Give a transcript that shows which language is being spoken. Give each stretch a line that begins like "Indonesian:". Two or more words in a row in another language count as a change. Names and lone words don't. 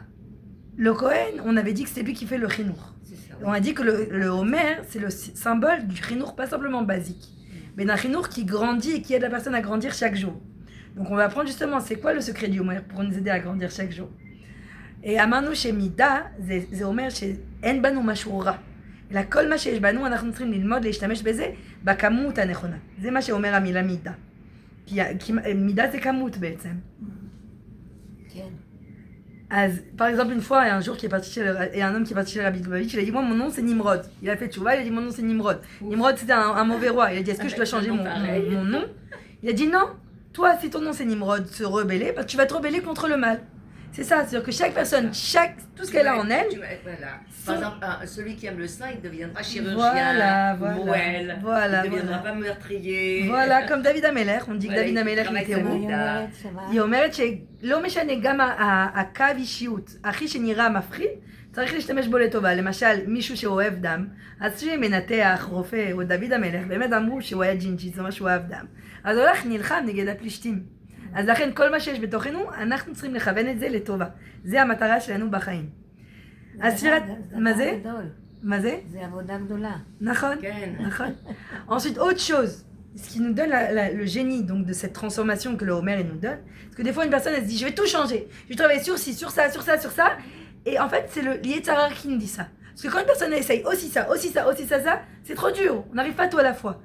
French: Le Kohen, on avait dit que c'est lui qui fait le chinour. C'est ça. On a dit que le Homer, c'est le symbole du chinour, pas simplement basique, mais d'un chinour qui grandit et qui aide la personne à grandir chaque jour. Donc on va apprendre justement c'est quoi le secret du Homer pour nous aider à grandir chaque jour.
Hebrew: Et אמרנו שמידה זה אומר שאין בנו משהו רע. אלא כל מה שיש בנו אנחנו צריכים ללמוד להשתמש בזה בכמות הנכונה. זה מה שאומר המילה מידה. כי מידה זה כמות בעצם. כן.
French: As, par exemple, une fois, il y a un jour qui est parti chez et un homme qui est parti chez Rabbi Lubavitch, il a dit moi mon nom c'est Nimrod. Il a fait tchouva, il a dit mon nom c'est Nimrod. Nimrod c'était un mauvais roi. Il a dit est-ce que je dois changer mon nom? Il a dit non. Toi, si ton nom c'est Nimrod, se rebeller, bah, tu vas te rebeller contre le mal. C'est ça, c'est-à-dire que chaque personne, tout ce qu'elle a en elle. Voilà. Par exemple, celui qui aime le sein, il deviendra chirurgien, Voilà. il ne deviendra pas meurtrier. Voilà, comme David Ameller, on dit que Voilà, David Ameller il était travaille héros.
Hebrew: היא אומרת שמה? היא אומרת שלא משנה גם הקו אישיות הכי שנראה מפחיד, צריך להשתמש בו לטובה. למשל, מישהו שאוהב דם, אז שמנתח, רופא או דוד המלך, באמת אמרו שהוא היה ג'ינג'י, זאת אומרת שהוא אוהב דם. אז הוא הולך נלחם נגד הפלישתים. אז לכן כל מה שיש בתוכנו, אנחנו צריכים לכוון את זה לטובה. זה המטרה שלנו בחיים. אז ספירת... מה זה? מה זה? זה עבודה גדולה. נכון, כן. נכון.
French: Ensuite, autre chose, ce qui nous donne le génie donc, de cette transformation que le Homer il nous donne, parce que des fois une personne elle se dit je vais tout changer, je vais travailler sur ci, sur ça, sur ça, sur ça, et en fait c'est le Yetzara qui nous dit ça. Parce que quand une personne elle essaye aussi ça, aussi ça, aussi ça, ça, c'est trop dur, on n'arrive pas à tout à la fois.